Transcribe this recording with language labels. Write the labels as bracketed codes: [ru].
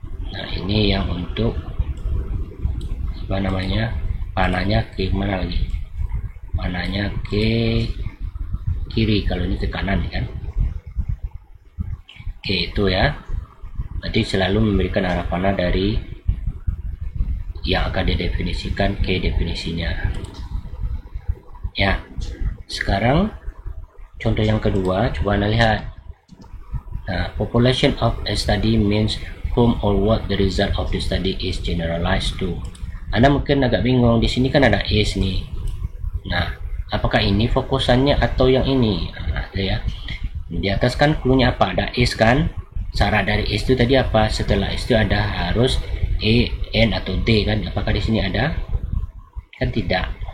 [id] Nah, ini yang untuk apa namanya, panahnya ke mana lagi, panahnya ke kiri, kalau ini ke kanan kan. Oke, itu ya. Berarti selalu memberikan arah panah dari yang akan didefinisikan ke definisinya ya. Sekarang contoh yang kedua, coba Anda lihat. [en] Nah, population of a study means whom or what the result of the study is generalized to. [id] Anda mungkin agak bingung, di sini kan ada is nih. Nah, apakah ini fokusannya atau yang ini? Nah, ya. Di atas kan clue-nya apa? Ada is kan? Syarat dari is itu tadi apa? Setelah is itu ada harus e, n atau d kan? Apakah di sini ada? Kan tidak.